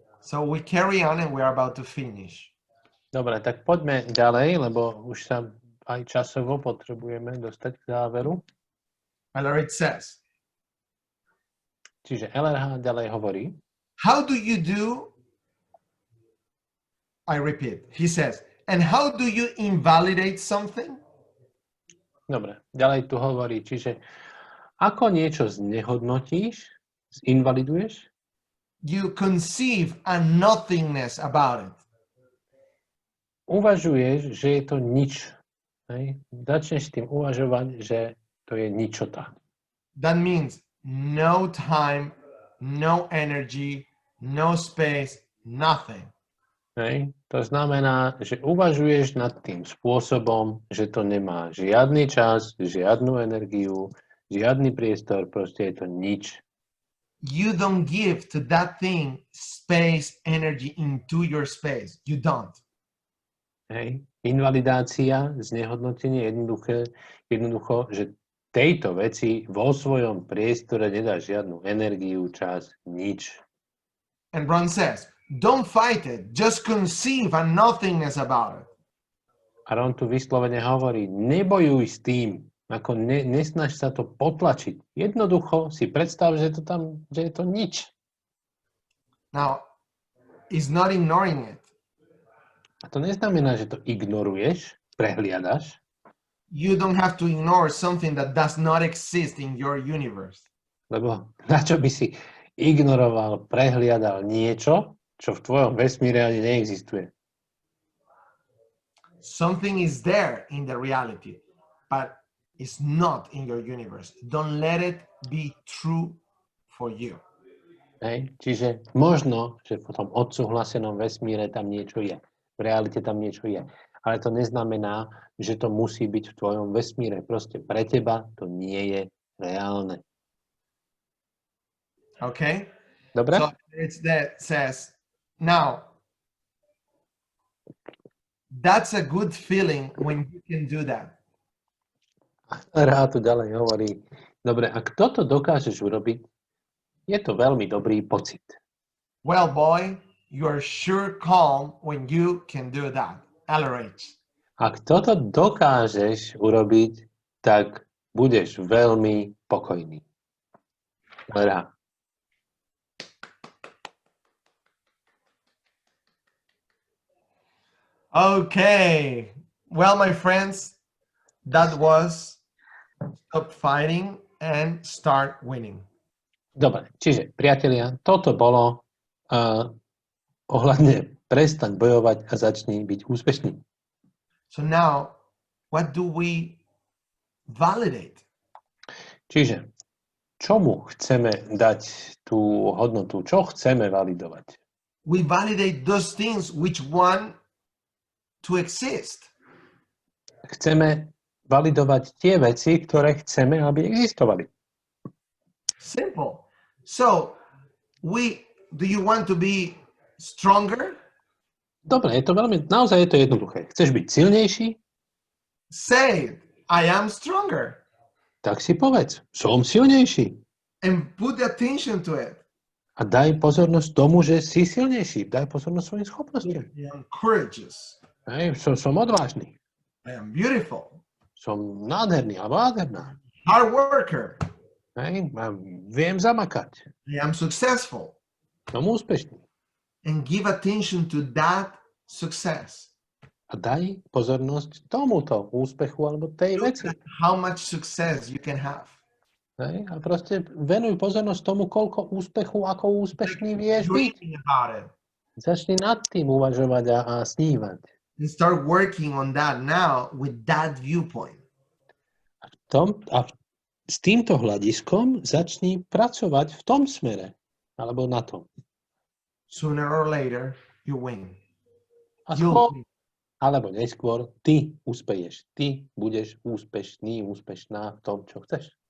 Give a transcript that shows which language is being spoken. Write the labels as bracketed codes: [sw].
[en] So we carry on and we're about to finish. [sk] Dobre, tak poďme ďalej, lebo už sa aj časovo potrebujeme dostať k záveru. [en] It says, [sk] Čiže LRH ďalej hovorí. [en] how do you do? I repeat. He says, and how do you invalidate something? [sk] Dobre, ďalej tu hovorí, čiže ako niečo znehodnotíš, zinvaliduješ? [en] You conceive a nothingness about it. [sk] Uvažuješ, že je to nič. Hej? Začneš tým uvažovať, že to je ničota. [en] That means no time, no energy, no space, nothing. [sk] Hej? To znamená, že uvažuješ nad tým spôsobom, že to nemá žiadny čas, žiadnu energiu, žiadny priestor, proste je to nič. [en] You don't give to that thing space, energy into your space. You don't. Hej? [sk] Invalidácia, znehodnotenie jednoducho, že tejto veci vo svojom priestore nedá žiadnu energiu, čas, nič. [en] And Ron says, don't fight it. Just conceive a nothingness about it. [sk] A Ron tu vyslovene hovorí, nebojuj s tým, ako nesnaž sa to potlačiť. Jednoducho si predstav, že je to nič. [en] Now, it's not ignoring it. [sk] A to neznamená, že to ignoruješ, prehliadaš. [en] You don't have to ignore something that does not exist in your universe. [sk] Lebo na čo by si ignoroval, prehliadal niečo, čo v tvojom vesmíre ani neexistuje. [en] Something is there in the reality, but it's not in your universe. Don't let it be true for you. [sk] Hej? Čiže možno, že v tom odsúhlasenom vesmíre tam niečo je. V realite tam niečo je. Ale to neznamená, že to musí byť v tvojom vesmíre. Proste pre teba to nie je reálne. [en] Okay? [sk] Dobre? [en] So it's that says, now, that's a good feeling when you can do that. [sk] Rád tu ďalej hovorí, dobre, ak toto dokážeš urobiť, je to veľmi dobrý pocit. [en] Well, boy, you are sure calm when you can do that. LRH. [sk] Ak toto dokážeš urobiť, tak budeš veľmi pokojný. Rád. [en] Okay. Well, my friends, that was Stop Fighting and Start Winning. [sk] Dobre, čiže priatelia, toto bolo ohľadne prestaň bojovať a začni byť úspešný. [en] So now what do we validate? [sk] Čiže, čomu chceme dať tú hodnotu? Čo chceme validovať? [en] We validate those things which want to exist. [sk] Chceme validovať tie veci, ktoré chceme, aby existovali. [en] Simple. So, do you want to be stronger? [sk] Dobre, je to naozaj je to jednoduché. Chceš byť silnejší? [en] Say it. I am stronger. [sk] Tak si povedz, som silnejší. [en] And put attention to it. [sk] A daj pozornosť tomu, že si silnejší. Daj pozornosť svojim schopnostiam. [en] I am courageous. [sk] Hej, som odvážny. [en] I am beautiful. [sk] Som nádherný alebo nádherná. [en] Hard worker. [sk] Hej, viem zamakať. [en] I am successful. [sk] Som úspešný. [en] And give attention to that success. [sk] A daj pozornosť tomuto úspechu alebo tej [en] Look [sk] veci. [en] at how much success you can have. [sk] Hej, a proste venuj pozornosť tomu, koľko úspechu, ako úspešný vieš byť. [en] Dreaming about it. [sk] Začni nad tým uvažovať a snívať. [en] And start working on that now with that viewpoint. [sk] A s týmto hľadiskom začni pracovať v tom smere, alebo na tom. [en] Sooner or later, you win. [sk] A skôr, alebo neskôr, ty uspeješ. Ty budeš úspešný, úspešná v tom, čo chceš.